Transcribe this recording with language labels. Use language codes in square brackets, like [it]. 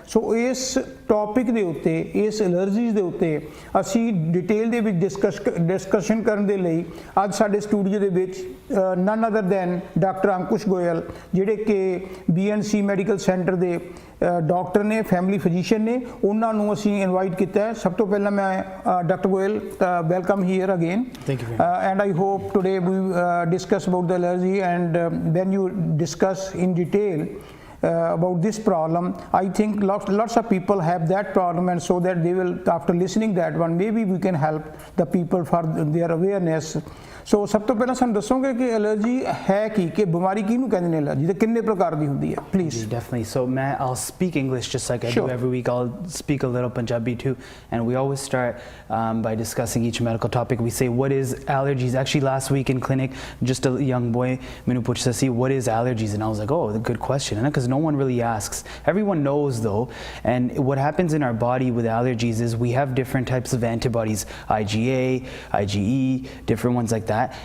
[pa] ਸੋ ਇਸ ਟੌਪਿਕ ਦੇ ਉੱਤੇ, ਇਸ ਐਲਰਜੀਜ਼ ਦੇ ਉੱਤੇ ਅਸੀਂ ਡਿਟੇਲ ਦੇ ਵਿੱਚ ਡਿਸਕਸ਼ਨ ਕਰਨ ਦੇ ਲਈ ਅੱਜ ਸਾਡੇ ਸਟੂਡੀਓ ਦੇ ਵਿੱਚ [en] none other than [pa] doctor Ankush Goyal, ਜਿਹੜੇ ਕਿ BNC ਮੈਡੀਕਲ ਸੈਂਟਰ ਦੇ ਡਾਕਟਰ ਨੇ, ਫੈਮਿਲੀ ਫਿਜ਼ੀਸ਼ੀਅਨ ਨੇ, ਉਹਨਾਂ ਨੂੰ ਅਸੀਂ ਇਨਵਾਈਟ ਕੀਤਾ ਹੈ। ਸਭ ਤੋਂ ਪਹਿਲਾਂ ਮੈਂ [en] Doctor Goyal, welcome here again, and I hope today we discuss about the allergy and then you discuss in detail about this problem. I think lots of people have that problem, and so that they will, after listening that one, maybe we can help the people for their awareness. [pa] ਸੋ ਸਭ ਤੋਂ ਪਹਿਲਾਂ ਸਾਨੂੰ ਦੱਸੋਗੇ ਕਿ allergy ਹੈ ਕੀ, ਕਿ ਬਿਮਾਰੀ ਕਿਹਨੂੰ ਕਹਿੰਦੇ ਨੇ, ਐਲਰਜੀ ਤੇ ਕਿੰਨੇ ਪ੍ਰਕਾਰ ਦੀ ਹੁੰਦੀ ਹੈ, please. [en] Definitely. So I'll speak English just like I do every week. I'll speak a little Punjabi too, and we always start by discussing each medical topic. We say, what is allergies? Actually, last week in clinic, just a young boy [pa] ਮੈਨੂੰ ਪੁੱਛਦਾ ਸੀ, [en] what is allergies? And I was like, oh, good question, because no one really asks. Everyone knows though, and what happens in our body with allergies is we have different types of antibodies, IgA, IgE, different ones like that.